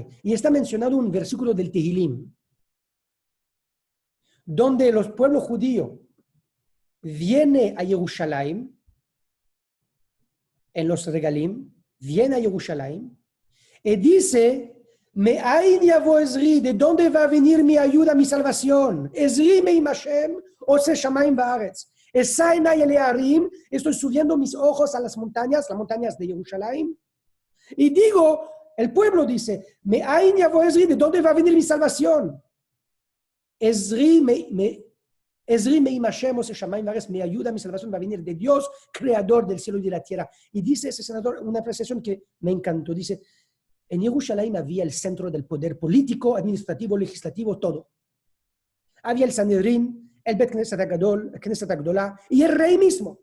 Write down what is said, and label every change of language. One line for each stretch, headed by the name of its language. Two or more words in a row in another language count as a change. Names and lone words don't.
Spanish: Y está mencionado un versículo del Tehilim, donde los pueblos judíos vienen a Jerusalén, en los regalim, viene a Jerusalén, y dice,
Hebrew: מאין יבוא עזרי,
Spanish: ¿de dónde va a venir mi ayuda, mi salvación?
Hebrew: עזרי מעם השם, עושה שמים בארץ. אשא עיני אל הרים,
Spanish: estoy subiendo mis ojos a las montañas de Jerusalén. Y digo, el pueblo dice,
Hebrew: מאין יבוא עזרי,
Spanish: ¿de dónde va a venir mi salvación?
Hebrew: עזרי מעם השם, עושה שמים בארץ,
Spanish: mi ayuda, mi salvación va a venir de Dios, creador del cielo y de la tierra. Y dice ese senador una apreciación que me encantó. Dice, en Jerusalén había el centro del poder político, administrativo, legislativo, todo. Había el Sanedrín, el
Hebrew: בית כנסת הגדול,
Spanish: el
Hebrew: כנסת הגדולה
Spanish: y el rey mismo.